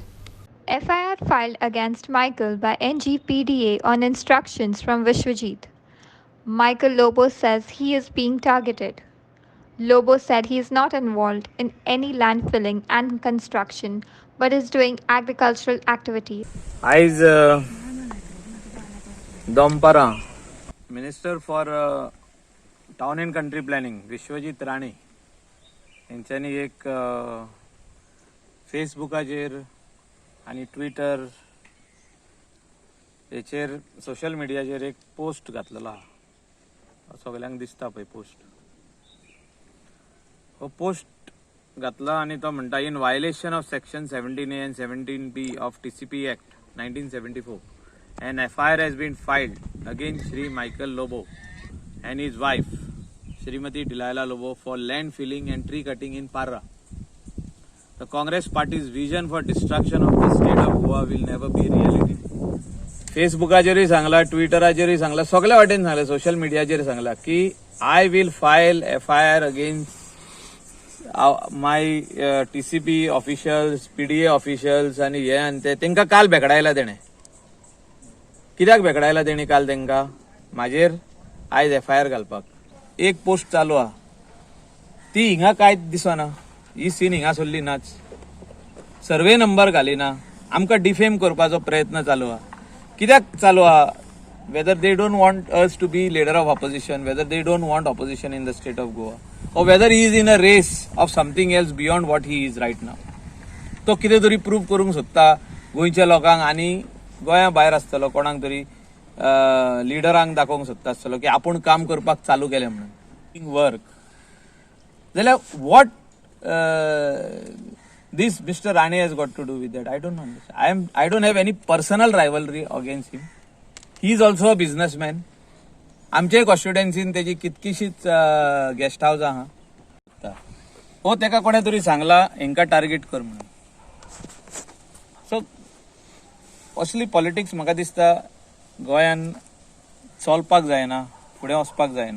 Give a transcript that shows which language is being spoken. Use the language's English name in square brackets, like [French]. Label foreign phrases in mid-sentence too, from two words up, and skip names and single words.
[English] FIR filed against Michael by NGPDA on instructions from Vishwajit. Michael Lobo says he is being targeted. Lobo said he is not involved in any land filling and construction but is doing agricultural activities. [Konkani] आयज दोंपारा [English] minister for town and country planning [Konkani] विश्वजीत राणे यांच्यानी एक फेसबुकाचेर आनी ट्विटर हेचेर सोशल मिडियाचेर एक पोस्ट घातलेलो आहा सगल्यांक दिसता पळय पोस्ट हो पोस्ट घातला आनी तो म्हणटा [English] in violation of section 17A and 17B of TCP Act 1974 an FIR has been filed against Sri Michael Lobo and his wife, Srimati Delilah Lobo, for land filling and tree cutting in Parra. The Congress party's vision for destruction of the state of Goa will never be reality. [Konkani] Facebookaचेरय सांगला, Twitterचेरय सांगला, सगळ्या वाटेन सांगला, सोशल मीडियाचेर सांगला की [English] I will file FIR against my TCP officials, PDA officials [Konkani] आणि हे आणि ते तेंका काल भेकडायला तेणे. कित्याक भेकडायला तेणी काल तेंका? माझेर आयज FIR घालपाक. एक पोस्ट चालू हा, ती हिंगा कांयच दिसना, ही सीन हिंगा सोडली नाच. [English] survey number [Konkani] घालिना, आमकां डिफेम करपाचो प्रयत्न चालू हा. कित्याक चालू हा? [English] Whether they don't want us to be leader of opposition, whether they don't want opposition in the state of Goa, or whether he is in a race of something else beyond what he is right now. [Konkani] तो कितें तरी प्रूव करूंक सोदता गोंयच्या लोकांक आनी गोंया भायर आसतलो कोणाक तरी लिडरांक दाखोवंक सोदता आसतलो की आपूण काम करपाक चालू केलें म्हणून वर्क. [English] जाल्यार वॉट this Mr. Rane has got to do with that? I don't understand. I don't have any personal rivalry against him. He is also a businessman. [Konkani] आमचे कॉन्स्टिट्युएन्सीन तेजी कितकीशीच गेस्ट हाऊस आहा. हो तेका कोणे तरी सांगला हेंका टार्गेट कर म्हणून. सो असली पॉलिटिक्स म्हाका दिसता गोंयान चलपाक जायना, फुडें वचपाक जायना.